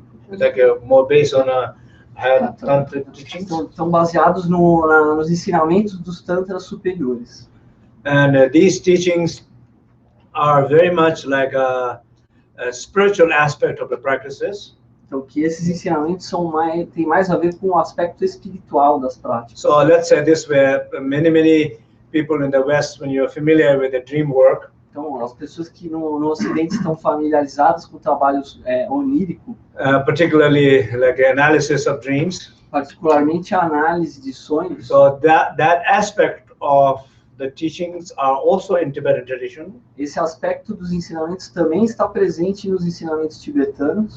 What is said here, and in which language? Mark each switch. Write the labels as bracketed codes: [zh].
[en] like more based on higher tantric teachings. [pt] Estão baseados nos ensinamentos dos tantras superiores. [en] And these teachings are very much like a spiritual aspect of the practices. [pt] Então, que esses ensinamentos têm mais a ver com o aspecto espiritual das práticas. [en] So let's say this way, many people in the West, when you're familiar with the dream work, [pt] então, as pessoas que no Ocidente estão familiarizadas com o trabalho onírico, [en] particularly like analysis of dreams, [pt] particularmente a análise de sonhos. [en] So that aspect of the teachings are also in Tibetan tradition. [pt] Esse aspecto dos ensinamentos também está presente nos ensinamentos tibetanos.